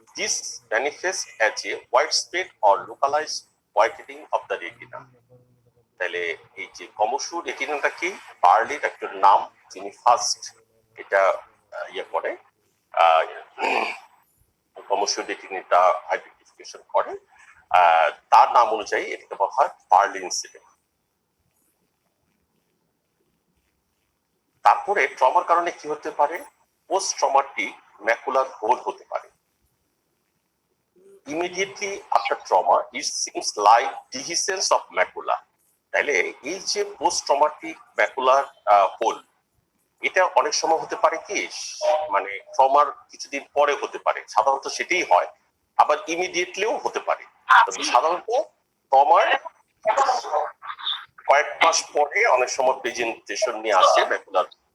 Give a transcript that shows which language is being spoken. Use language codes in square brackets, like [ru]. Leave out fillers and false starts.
[en] This manifests as a widespread or localized whitening of the retina. [bn] তাহলে এই যে কমোসিও রেটিনাটা কি? বার্লির একটা নাম, যিনি ফার্স্ট এটা ইয়ে করে, কমোসিও রেটিনাটা আইডেন্টিফিকেশন করে, তার নাম অনুযায়ী এটাকে বলা হয় বার্লিনস এডিমা। তারপরে ট্রমার কারণে কি হতে পারে? পোস্ট ট্রমাটিক ম্যাকুলার হোল হতে পারে। [en] Immediately after trauma, it seems like dehiscence of macula. [bn] তাহলে এই যে পোস্ট ট্রমাটিক ম্যাকুলার হোল, এটা অনেক সময় হতে পারে কি, মানে ট্রমার কিছুদিন পরে হতে পারে, সাধারণত সেটাই হয়, আবার ইমিডিয়েটলিও হতে পারে। তবে সাধারণত ট্রমার কয়েক মাস পরে অনেক সময় প্রেজেন্টেশন নিয়ে আসে ম্যাকুলার।